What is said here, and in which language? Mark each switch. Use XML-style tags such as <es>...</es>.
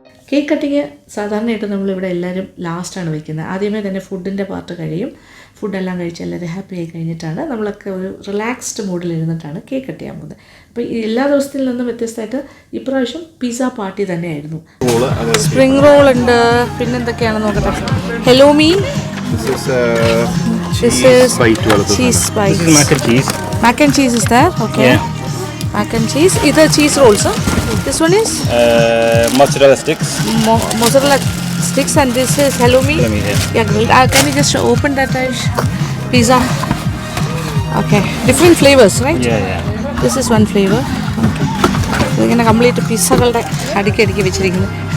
<ml>Cake cutting സാധാരണയായിട്ട് നമ്മളിവിടെ എല്ലാവരും ലാസ്റ്റാണ് വയ്ക്കുന്നത്. ആദ്യമേ തന്നെ ഫുഡിൻ്റെ പാർട്ട് കഴിയും. ഫുഡെല്ലാം കഴിച്ച് എല്ലാവരും ഹാപ്പി ആയി കഴിഞ്ഞിട്ടാണ് നമ്മളൊക്കെ ഒരു റിലാക്സ്ഡ് മൂഡിൽ ഇരുന്നിട്ടാണ് കേക്ക് കട്ട് ചെയ്യാൻ പോകുന്നത്. അപ്പോൾ ഈ എല്ലാ ദിവസത്തിൽ നിന്നും വ്യത്യസ്തമായിട്ട് ഇപ്രാവശ്യം പിസ്സ പാർട്ടി തന്നെയായിരുന്നു. സ്പ്രിംഗ് റോൾ ഉണ്ട്, പിന്നെന്തൊക്കെയാണെന്ന് നോക്കട്ടെ.</ml> <en>Hello me, this is cheese spikes. This is mac and cheese. Mac and cheese is there? Okay. Yeah. Mac and cheese. Either cheese rolls, huh? This one is? Mozzarella sticks. Mozzarella sticks, and this is halloumi. Yeah, grilled. Can you just open that pizza? Okay. Different flavors, right? Yeah. This is one flavor. Okay.</en> <ml>ഇങ്ങനെ complete പിസ്സകളുടെ അടുക്കി വെച്ചിരിക്കുന്നു.</ml>